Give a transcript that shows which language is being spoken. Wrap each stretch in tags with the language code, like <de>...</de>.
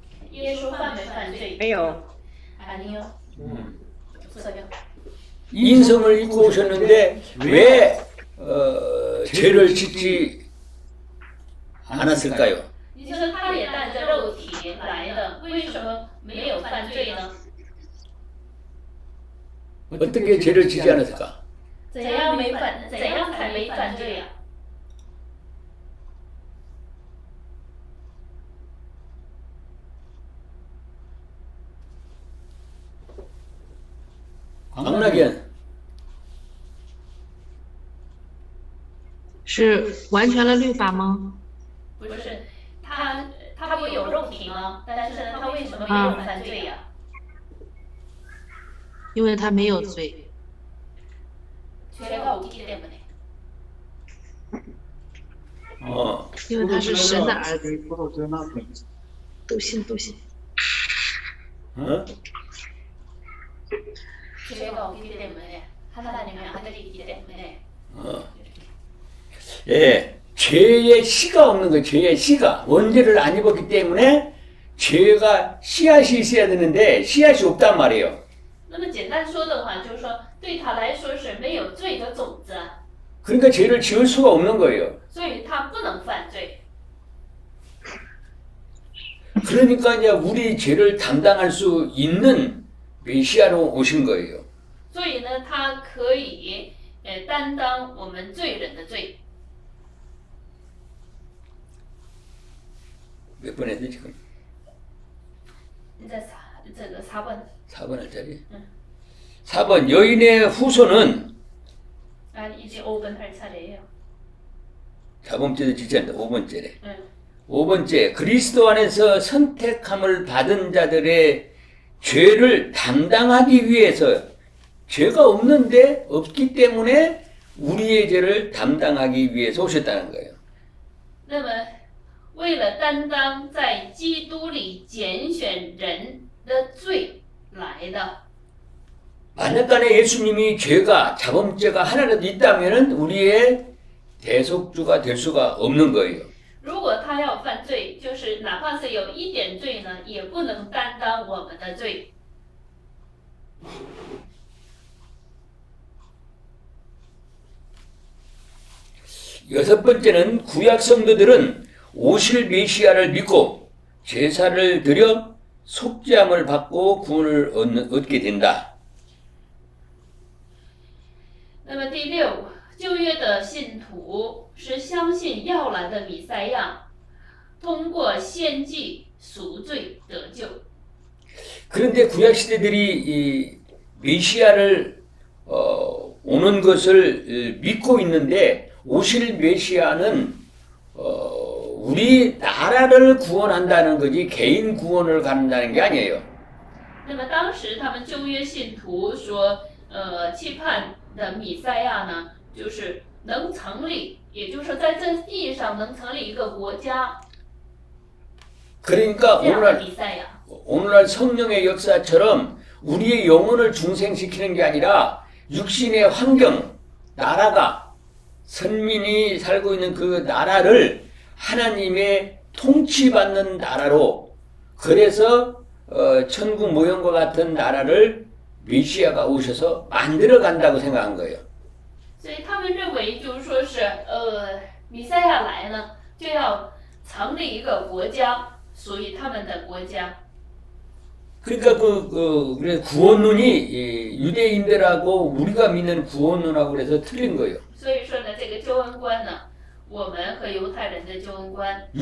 <zh>耶稣犯没犯罪？没有。</zh> <ko>아니요. 없어요. 인성을 입고 오셨는데 왜 죄를 짓지 않았을까요?</ko> <zh>你说他也带着肉体来的，为什么没有犯罪呢？</zh> <ko>어떻게 죄를 짓지 않았을까?</ko> <zh>怎样才没犯罪呀？ 강락연 是完全了律法吗？不是，他不有肉体吗？但是他为什么没有犯罪呀？因为他没有罪。</zh> <ko>죄가 없기 때문에.</ko> <zh>因为他是神的儿子。都信都信。</zh> <ko>죄가 없기 때문에 하나님의 아들이기 때문에. 예, 죄의 씨가 없는 거예요. 죄의 씨가 원죄를 안 입었기 때문에 죄가 씨앗이 있어야 되는데 씨앗이 없단 말이에요.</ko> <zh>那么简单说的话，就是说对他来说是没有罪的种子。</zh> <ko>그러니까 죄를 지을 수가 없는 거예요.</ko> <zh>所以他不能犯罪。</zh> <ko>그러니까 이제 우리 죄를 담당할 수 있는 메시아로 오신 거예요.</ko> <zh>所以呢，他可以担当我们罪人的罪。</zh> <ko>몇 번 했지 지금?</ko> <zh>你在这个</zh> <ko>4번。 4번 할 자리. 응. 4번 여인의 후손은 아, 이제 5번 할 차례예요. 4번째도 지체한다. 5번째래. 응. 5번째, 그리스도 안에서 선택함을 받은 자들의 죄를 담당하기 위해서 죄가 없기 때문에 우리의 죄를 담당하기 위해서 오셨다는 거예요.</ko> <zh>那么，为了担当在基督里拣选人的罪来的。</zh> <ko>만약간에 예수님이 죄가 자범죄가 하나라도 있다면 우리의 대속주가 될 수가 없는 거예요.</ko> <zh>如果他要犯罪，就是哪怕是有一点罪呢，也不能担当我们的罪。</zh> <ko>6번째는 구약 성도들은 오실 메시아를 믿고 제사를 드려 속죄함을 받고 구원을 얻게 된다.</ko> <zh>那么第6，旧约的信徒是相信要来的弥赛亚，通过献祭赎罪得救。</zh> <ko>그런데 구약 시대들이 이 메시아를 오는 것을 믿고 있는데 오실 메시아는 우리 나라를 구원한다는 거지 개인 구원을 갖는다는 게 아니에요.</ko> <zh>那么当时他们旧约信徒说，期盼的弥赛亚呢，就是能成立，也就是说在这地上能成立一个国家，</zh> <ko>그러니까</ko> <zh>这样的弥赛亚。</zh> <ko>오늘날 성령의 역사처럼 우리의 영혼을 중생시키는 게 아니라 육신의 환경, 나라가 선민이 살고 있는 그 나라를 하나님의 통치받는 나라로 그래서 천국 모형과 같은 나라를 메시아가 오셔서 만들어 간다고 생각한 거예요.</ko> <zh>所以他们认为就是说是弥赛亚来呢，就要成立一个国家，属于他们的国家。</zh> <ko>그러니까 그래서 구원론이 유대인들하고 우리가 믿는 구원론하고 그래서 틀린 거예요.</ko> <zh>所以说呢，这个救恩观呢，我们和犹太人的救恩观不</zh>